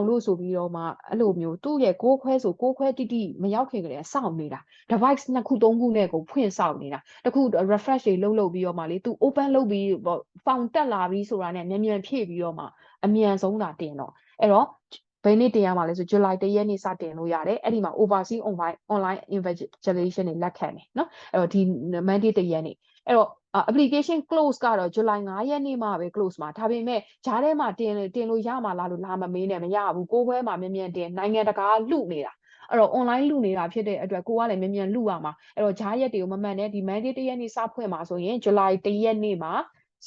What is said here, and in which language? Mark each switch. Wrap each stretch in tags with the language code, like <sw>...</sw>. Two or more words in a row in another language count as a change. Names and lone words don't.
<my>လို့ဆိုပြီးတော့မှအဲ့လိုမျိုးသူ့ရဲ့6ခွဲဆို6ခွဲတိတိမရောက်ခင်ကလေးစောင့်နေတာ device 2ခု3ခုနဲ့ကိုဖွင့်စောင့်နေတာတခု refresh တွေလုပ်ပြီးတော့မှလေသူ open လုပ်ပြီးပေါ့ found တက်လာပြီးဆိုတာနဲ့မြန်ဖြည့်ပြီးတော့မှအမြန်ဆုံးတာတင်တော့အဲ့တော့ဘယ်နေ့တင်ရမှာလဲဆို July 1ရက်နေ့စတင်လို့ရတယ်အဲ့ဒီမှာ</my> <en>overseas online invigilation</en> <my>တွေလက်ခံတယ်နော်အဲ့တော့ဒီ mandate 1ရက်နေ့အဲ့တော့</my> <en>application close</en> <my>ကတော့ July 5ရက်နေ့မှပဲ close မှာဒါပေမဲ့ဂျားထဲမှာတင်လို့ရမှာလားလို့လာမမေးနဲ့မရဘူး6ခွဲမှာမြန်တင်နိုင်ငံတကာလှုပ်နေတာအဲ့တော့ online လှုပ်နေတာဖြစ်တဲ့အတွက်ကိုကလည်းမြန်လှုပ်ရမှာအဲ့တော့ဂျားရက်တွေကိုမမှန်နဲ့ဒီ mandate 1ရက်နေ့စဖွင့်မှာဆိုရင် July 1ရက်နေ့မှာစ</my>